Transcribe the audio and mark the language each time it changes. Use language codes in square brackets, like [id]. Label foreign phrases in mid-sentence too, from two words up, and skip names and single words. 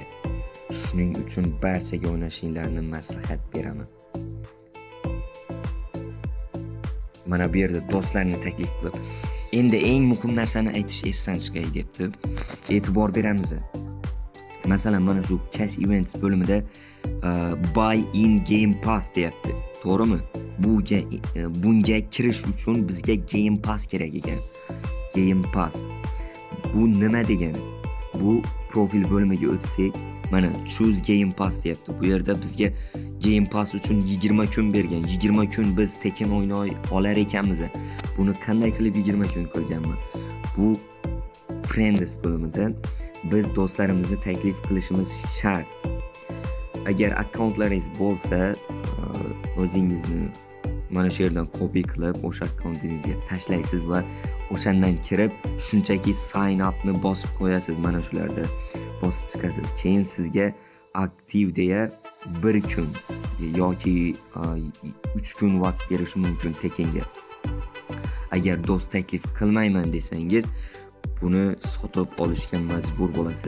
[uz] Shuning uchun barchaga o'ynashinglarni maslahat beraman. Mana bu yerda do'stlarni taklif qilib, endi eng muhim narsani aytish esdan chiqay debdi. E'tibor beramiz. Masalan, mana shu [en] cash events [uz] bo'limida [en] buy in game pass [uz] deyapti. To'g'rimi? Bunga kirish uchun bizga [en] game pass [uz] kerak ekan. [en] Game pass. [uz] Bu nima degani? Bu profil bo'limiga o'tsak, mana [en] choose game pass [uz] deyapti. Bu yerda bizga [en] game pass [uz] uchun 20 kun bergan. 20 kun biz tekin o'ynay olar ekanmiz. Buni qanday qilib 20 kun qilganman? Bu friends bo'limidan biz do'stlarimizni taklif qilishimiz shart. Agar akkauntlaringiz bo'lsa, o'zingizni mana shu yerdan copy qilib o'sha akkauntingizga tashlaysiz va o'shandan kirib shunchaki [en] sign up [uz] ni bosib qo'yasiz. Mana shularda bosib chiqasiz. Keyin sizga aktiv deya 1 kun yoki 3 kun vaqt berishi mumkin tekinga. Agar do'st taklif qilmayman desangiz, buni sotib olishga majbur bo'lasiz.